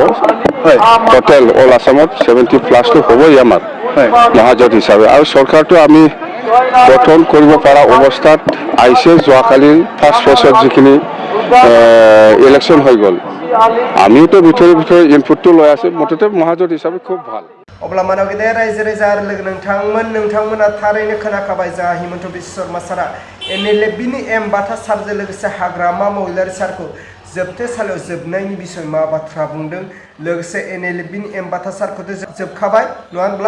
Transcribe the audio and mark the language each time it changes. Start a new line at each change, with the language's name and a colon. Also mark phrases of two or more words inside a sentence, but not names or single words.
English: total all
Assamese: আছামত 70+টো হ'বই আমাৰ মহাজোঁট হিচাপে। আৰু চৰকাৰটো আমি গঠন কৰিব পৰা অৱস্থাত আহিছে। যোৱাকালি
English: first phase
Assamese: যিখিনি ইলেকশ্যন হৈ গ'ল আমিওতো ভিতৰে ইনপুটটো লৈ আছো। মুঠতে মহাজোঁট হিচাপে খুব ভাল।
Bodo: अब्ला मानव गेदेर रायजो राजा लोगो नोंथांमोना थारैनो खोनाखाबाय जा हिमन्त बिश्व शर्मा सारा एनएलएफबिनि एम बाथा सारजों लोगोसे हाग्रामा महिलारी सारखौ जोबथेसालियाव जोबनायनि बिसय मा बाथ्रा बुंदों लोगोसे एनएलएफबिनि एम बाथा सारखौथ' जोबखाबाय नङा होनब्ला?